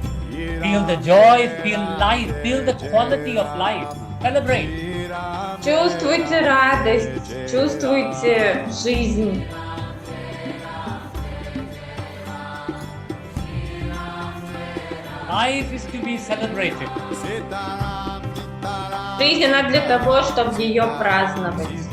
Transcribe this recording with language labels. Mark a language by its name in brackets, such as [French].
[English] Feel the joy, feel life, feel the quality of life. Celebrate. [Russian] Чувствуйте радость, чувствуйте жизнь. [English] Life is to be celebrated. [Russian] Жизнь, она для того, чтобы ее праздновать.